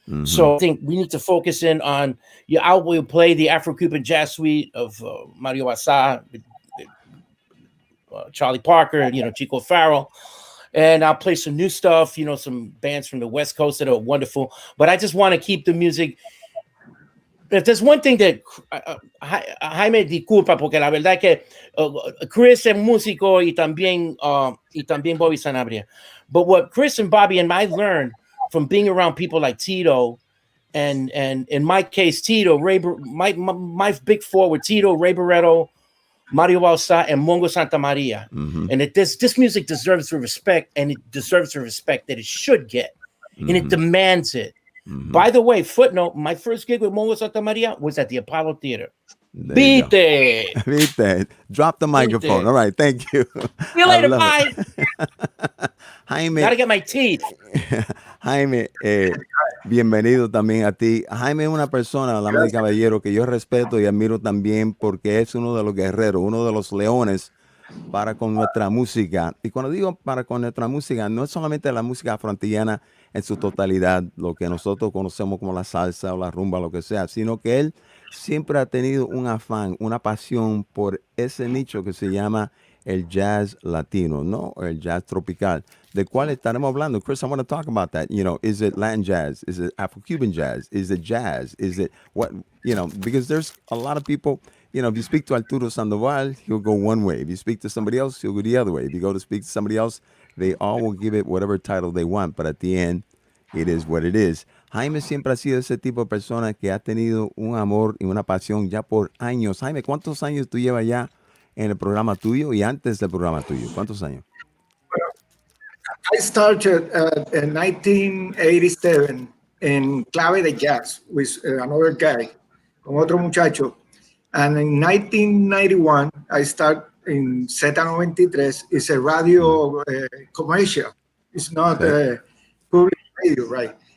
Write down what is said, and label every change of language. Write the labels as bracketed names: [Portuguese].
[English] So I think we need to focus in on, I will play the Afro-Cuban Jazz Suite of Mario Basa, Charlie Parker, Chico Farrell, and I'll play some new stuff, some bands from the West Coast that are wonderful. But I just want to keep the music. If there's one thing that [Spanish] Jaime disculpa, porque la verdad es que Chris es músico y también Bobby Sanabria. [English] But what Chris and Bobby and I learned from being around people like Tito, and in my case, Tito, my big four were Tito, Ray Barretto, Mario Balsa, and Mongo Santa Maria. And this music deserves the respect, and it deserves the respect that it should get, and it demands it. By the way, footnote, my first gig with Mongo Santa Maria was at the Apollo Theater. Beat it. Drop the microphone. All right, thank you. See you later, bye. Jaime. Gotta get my teeth. [Spanish] Jaime, bienvenido también a ti. Jaime es una persona, dama y caballero, que yo respeto y admiro también porque es uno de los guerreros, uno de los leones para con nuestra música. Y cuando digo para con nuestra música, no es solamente la música afroantillana en su totalidad, lo que nosotros conocemos como la salsa o la rumba, lo que sea, sino que él siempre ha tenido un afán, una pasión por ese nicho que se llama el jazz latino, ¿no? El jazz tropical, del cual estaremos hablando. [English] Chris, I want to talk about that. Is it Latin jazz? Is it Afro-Cuban jazz? Is it jazz? Is it what, because there's a lot of people, if you speak to Arturo Sandoval, he'll go one way. If you speak to somebody else, he'll go the other way. If you go to speak to somebody else, they all will give it whatever title they want, but at the end, it is what it is. [Spanish] Jaime siempre ha sido ese tipo de persona que ha tenido un amor y una pasión ya por años. Jaime, ¿cuántos años tú llevas ya en el programa tuyo y antes del programa tuyo? ¿Cuántos años? [English] I started in 1987 in Clave de Jazz with another guy, [Spanish] con otro muchacho. [English] And in 1991, I start in Z93. It's a radio commercial. It's not public radio, right?